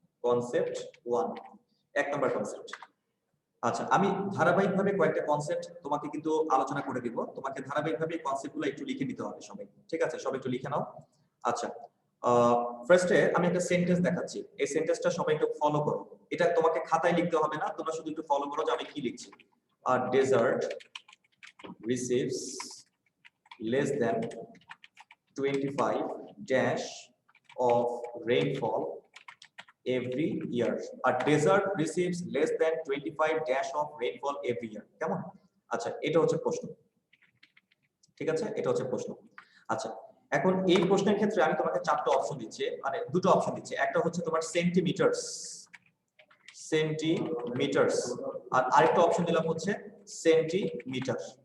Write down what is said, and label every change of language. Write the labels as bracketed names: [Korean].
[Bangla] Concept 1, 1 number concept. আচ্ছা, আমি ধারাবাহিকভাবে কয়েকটা কনসেপ্ট তোমাকে কিন্তু আলোচনা করে দিব। তোমাকে ধারাবাহিকভাবে কনসেপ্টগুলো একটু লিখে নিতে হবে সবাই, ঠিক আছে? সবাই একটু লিখে নাও। আচ্ছা, ফার্স্টে আমি একটা সেন্টেন্স দেখাচ্ছি, এই সেন্টেন্সটা সবাই একটু ফলো করো। এটা তোমাকে খাতায় লিখতে হবে না, তোমরা শুধু একটু ফলো করো যে আমি কি লিখছি। [English] A desert receives less than 25 dash of rainfall every year. A desert receives less than 25 dash of rainfall every year. [Bangla] কেমন? আচ্ছা, এটা হচ্ছে প্রশ্ন, ঠিক আছে? এটা হচ্ছে প্রশ্ন। আচ্ছা, এখন এই প্রশ্নের ক্ষেত্রে আমি তোমাকে 4টা অপশন দিচ্ছি, মানে দুটো অপশন দিচ্ছি। একটা হচ্ছে তোমার সেন্টিমিটারস, সেন্টিমিটারস, আর আরেকটা অপশন দিলাম হচ্ছে সেন্টিমিটার।